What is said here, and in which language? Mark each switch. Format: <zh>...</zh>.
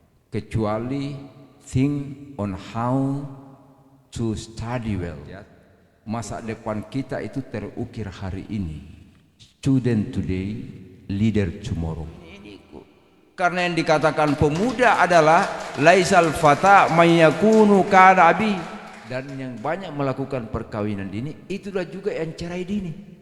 <en>Kecuali think on how to study well.</en> <id>Masa depan kita itu terukir hari ini.</id> <en>Student today, leader tomorrow.</en> <id>Karena yang dikatakan pemuda adalah</id> <ar>laisal fata mayyakunu kana abi.</ar> <id>Dan yang banyak melakukan perkawinan dini, itulah juga yang cerai dini.</id>